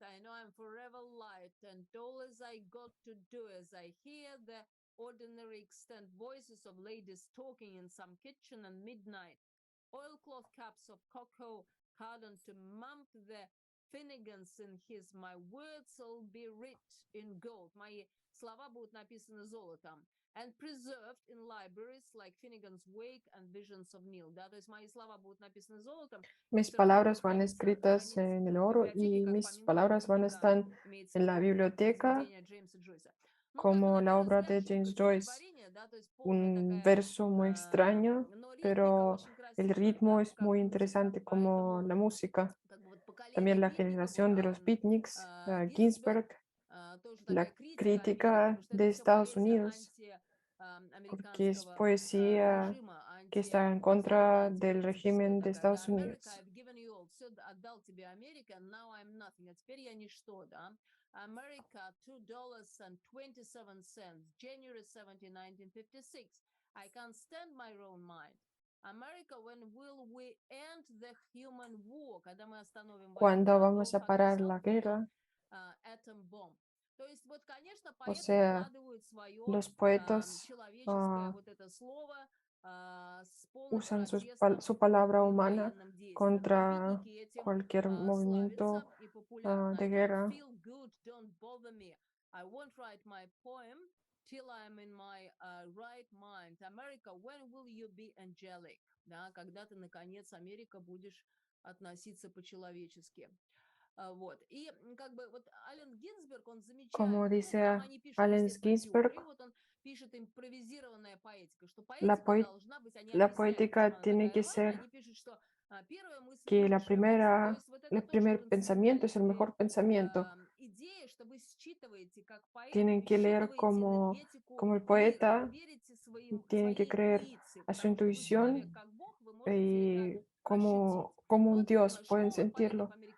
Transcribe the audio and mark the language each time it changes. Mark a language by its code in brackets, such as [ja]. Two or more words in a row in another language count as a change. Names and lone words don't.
[en] I know I'm forever light, and all as I got to do as I hear the ordinary extant voices of ladies talking in some kitchen and midnight. Oilcloth cups of cocoa hardened to mump the Finnegans in his my words will be writ in gold. [ru] Мои слова будут написаны золотом. [en] and preserved in libraries like Finnegan's Wake and Visions of Nil. [ru] Да, то есть мои слова будут написаны золотом. [es] Mis palabras van escritas en el oro y mis palabras van a estar en la biblioteca como la obra de James Joyce. Un verso muy extraño, pero el ritmo es muy interesante como la música. También la generación de los beatniks, Ginsberg, la crítica de Estados Unidos, porque es poesía que está en contra del régimen de Estados Unidos. [en] America, $2.27, January 17, 1956. I can't stand my own mind. America, when will we end the human war? [ru] Когда мы остановим [es] ¿Cuándo vamos a parar la guerra? [en] Atom bomb. [ru] То есть вот, конечно, [es] O sea, [ru] вкладывают свое [es] los poetas [ru] человеческое вот это слово [es] usan su palabra humana contra cualquier movimiento de guerra. [en] I won't write my poem till I'm in my right mind. America, when will you be angelic? [ru] Да, когда ты, наконец, Америка, будешь относиться по-человечески. Вот. И как бы вот Аллен Гинзберг, он замечает, [es] como dice Allen Ginsberg, [ru] вот он пишет импровизированная поэтика, что [es] la [ru] поэтика должна быть, [es] poética tiene que ser que el primer pensamiento es el mejor pensamiento. Tienen que leer como el poeta, tienen que creer a su intuición y como un Dios pueden sentirlo.